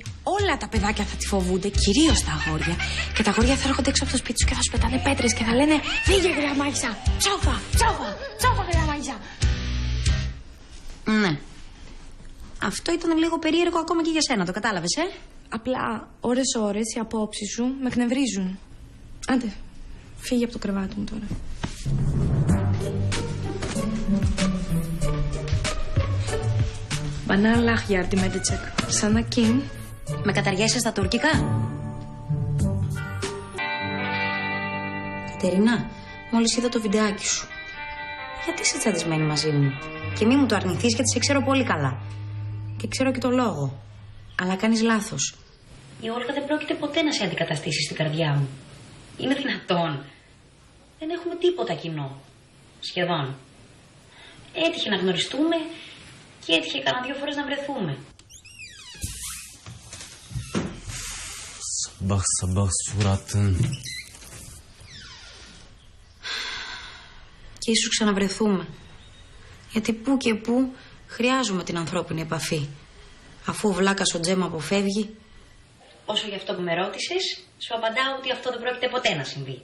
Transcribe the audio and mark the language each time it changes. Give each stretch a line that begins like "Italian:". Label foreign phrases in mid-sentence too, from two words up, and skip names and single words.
Greek: Όλα τα παιδάκια θα τη φοβούνται, κυρίως τα αγόρια. Και τα αγόρια θα έρχονται έξω από το σπίτι τους και θα σου πετάνε πέτρες και θα λένε «Φύγε γριά μάγισσα! Τσόφα! Τσόφα! Τσόφα γριά μάγισσα!» Ναι. Αυτό ήταν λίγο περίεργο ακόμα και για σένα, το κατάλαβες, Απλά ώρες-ώρες οι απόψεις σου με εκνευρίζουν. Άντε, φύγε από το κρεβάτι μου τώρα.
Turkish: Bana lach yardım edecek. Sana kim?
Greek: Με καταργέσαι στα τουρκικά. Κατερίνα, μόλις είδα το βιντεάκι σου. Γιατί είσαι τσαντισμένη μαζί μου? Και μη μου το αρνηθείς, γιατί σε ξέρω πολύ καλά. Και ξέρω και το λόγο. Αλλά κάνεις λάθος. Η Όλγα δεν πρόκειται ποτέ να σε αντικαταστήσει στην καρδιά μου. Είναι δυνατόν? Δεν έχουμε τίποτα κοινό. Σχεδόν. Έτυχε να γνωριστούμε και έτυχε κανένα 2 φορές να βρεθούμε.
Turkish: Sabah suratın.
Greek: Και ίσως ξαναβρεθούμε. Γιατί που και που χρειάζομαι την ανθρώπινη επαφή. Αφού ο βλάκας ο Τζέμ αποφεύγει. Όσο για αυτό που με ρώτησες, σου απαντάω ότι αυτό δεν πρόκειται ποτέ να συμβεί.